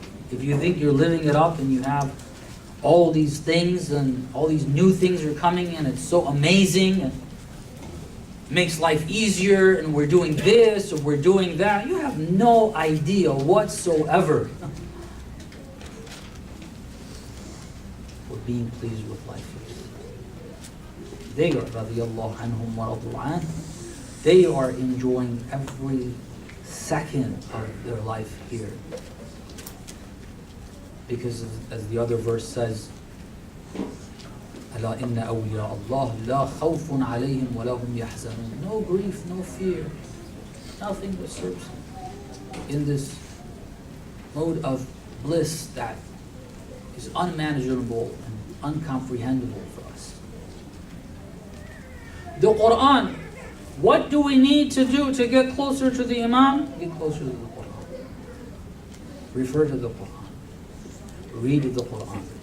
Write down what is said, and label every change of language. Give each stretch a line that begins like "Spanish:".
English: If you think you're living it up and you have all these things and all these new things are coming and it's so amazing and makes life easier and we're doing this or we're doing that, you have no idea whatsoever what being pleased with life is. They are, radiyallahu anhum wa radu an, they are enjoying every second of their life here. Because as the other verse says,
Arabic: أَلَا إِنَّ أَوْلِيَاءَ اللَّهِ لَا خَوْفٌ عَلَيْهِمْ وَلَا هُمْ يَحْزَنُونَ.
English: No grief, no fear, nothing disturbs them in this mode of bliss that is unmanageable and uncomprehendable for us. The Quran, what do we need to do to get closer to the Imam? Get closer to the Quran. Refer to the Quran. Read the Quran.